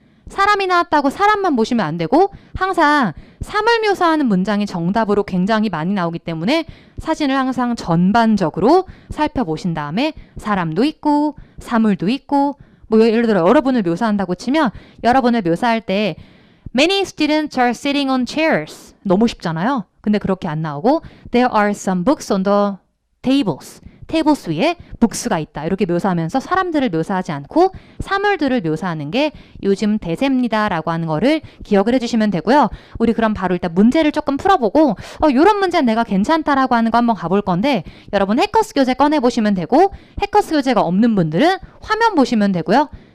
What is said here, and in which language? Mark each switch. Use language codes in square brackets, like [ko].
[ko] 사람이 나왔다고 사람만 보시면 안 되고 항상 사물 묘사하는 문장이 정답으로 굉장히 많이 나오기 때문에 사진을 항상 전반적으로 살펴보신 다음에 사람도 있고 사물도 있고 뭐 예를 들어 여러분을 묘사한다고 치면 여러분을 묘사할 때 [en] Many students are sitting on chairs. [ko] 너무 쉽잖아요. 근데 그렇게 안 나오고 [en] There are some books on the tables. [ko] 테이블스 위에 북스가 있다. 이렇게 묘사하면서 사람들을 묘사하지 않고 사물들을 묘사하는 게 요즘 대세입니다. 라고 하는 거를 기억을 해주시면 되고요. 우리 그럼 바로 일단 문제를 조금 풀어보고 이런 문제는 내가 괜찮다라고 하는 거 한번 가볼 건데 여러분 해커스 교재 꺼내보시면 되고 해커스 교재가 없는 분들은 화면 보시면 되고요.